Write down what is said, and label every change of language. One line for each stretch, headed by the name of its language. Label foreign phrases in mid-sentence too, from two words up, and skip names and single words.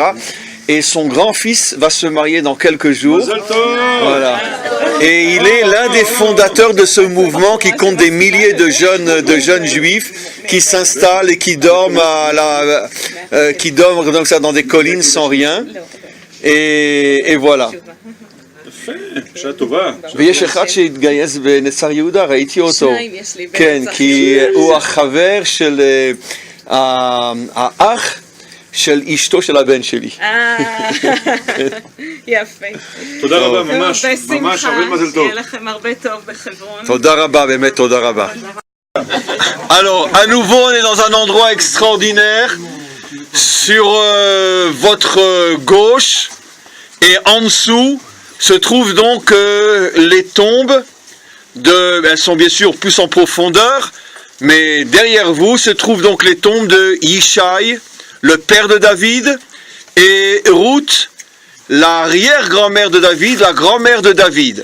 French: Et son grand-fils va se marier dans quelques jours. Voilà. Et il est l'un des fondateurs de ce mouvement qui compte des milliers de jeunes juifs qui s'installent et qui dorment comme ça dans des collines sans rien. Et voilà.
Hebrew: שעה טובה. ויש אחד שהתגייס בנצר יהודה, ראיתי אותו. כן, כי הוא החבר של האח של אשתו של הבן שלי. יפה. תודה רבה, ממש, ממש, הרבה מזל טוב. שיהיה לכם הרבה טוב בחברון. תודה רבה, באמת תודה רבה.
French: Alors, à nouveau, on est dans un endroit extraordinaire. Sur votre gauche et en dessous se trouvent donc les tombes, elles sont bien sûr plus en profondeur, mais derrière vous se trouvent donc les tombes de Yishai, le père de David, et Ruth, l'arrière-grand-mère de David, la grand-mère de David.